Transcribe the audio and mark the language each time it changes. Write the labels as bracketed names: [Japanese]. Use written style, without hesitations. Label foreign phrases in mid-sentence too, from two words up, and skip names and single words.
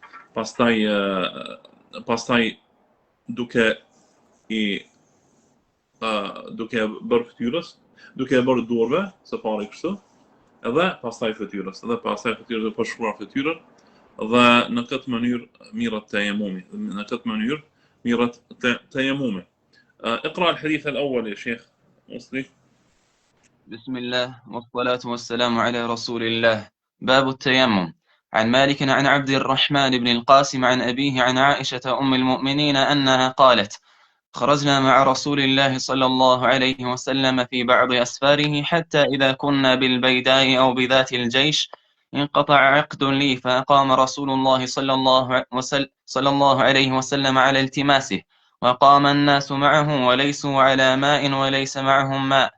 [Albanian] pastaj duke bërë fytyrës, duke e bërë durve, së pari kështu, edhe pastaj fytyrës, duke përshkruar fytyrën, dhe në këtë mënyrë mirët tejemumi. [Arabic] اقرأ الحديث الأول يا شيخ مصري. بسم الله والصلاة والسلام على رسول الله. باب التيمم. عن مالك عن عبد الرحمن بن القاسم عن أبيه عن عائشة أم المؤمنين أنها قالت: خرجنا مع رسول الله صلى الله عليه وسلم في بعض أسفاره حتى إذا كنا بالبيداء أو بذات الجيش انقطع عقد لي، فأقام رسول الله صلى الله عليه وسلم على التماسه، وقام الناس معه وليسوا على ماء وليس معهم ماء.